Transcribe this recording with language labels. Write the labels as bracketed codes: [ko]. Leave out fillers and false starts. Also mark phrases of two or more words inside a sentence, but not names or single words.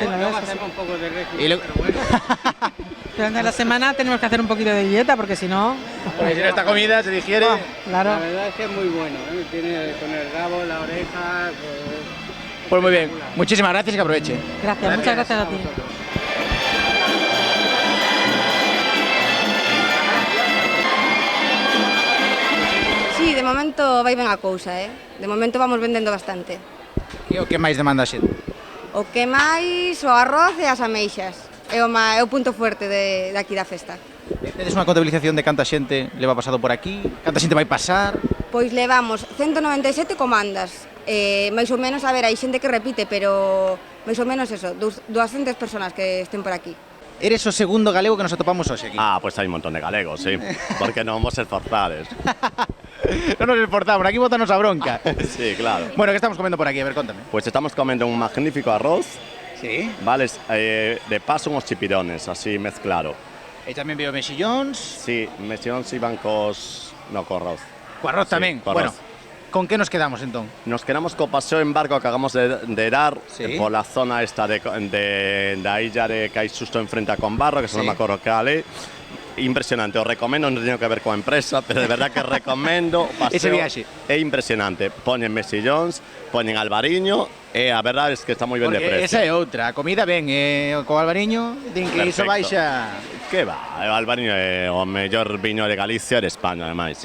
[es] Sí, la verdad es que hacemos un poco de régimen, Y luego- pero bueno. Durante la semana tenemos que hacer un poquito de dieta porque si no... Porque si no esta comida se digiere... Claro. La verdad es que es muy bueno. Tiene con el rabo, la oreja. Pues muy bien. Muchísimas gracias y que aproveche. Gracias, muchas gracias a ti. [gl] Sí, de momento vai ben a cousa, De momento vamos vendendo bastante. E o que máis demanda a xente? O que máis, o arroz e as ameixas. É o punto fuerte de aquí da festa. Tedes unha contabilización de canta xente leva pasado por aquí? Canta xente vai pasar? Pois levamos 197 comandas. Máis ou menos, a ver, hai xente que repite, pero máis ou menos eso, 200 personas que estén por aquí. Eres o segundo galego que nos atopamos hoxe aquí. Ah, [es] pues hay un montón de galegos, sí. Porque no vamos a esforzar. No nos esforzamos, aquí botanos a bronca. Sí, claro. Bueno, ¿qué estamos comiendo por aquí? A ver, contame. Pues estamos comiendo un magnífico arroz. Sí. Vale, de paso unos chipirones, así mezclado. [gl] E tamén veo mexillóns. Sí, mexillóns iban cos... No, con arroz. Co arroz tamén. co Bueno, arroz. con que nos quedamos entón? Nos quedamos con paseo en barco que acabamos de dar [es] Sí. por la zona esta de la isla de que hay justo enfrente a Combarro, que Sí. no me acuerdo qué ale. [gl] Impresionante, os recomiendo, non teño que ver coa empresa, pero de verdad que recomendo paseo. Ese viaxe. É impresionante. Poñen mexillóns, poñen albariño, e a verdade é que está moi ben de Porque precio. esa é outra, a comida ben, co albariño, din que iso Perfecto. baixa... Que va, o albariño é o mellor viño de Galicia e de España, ademais.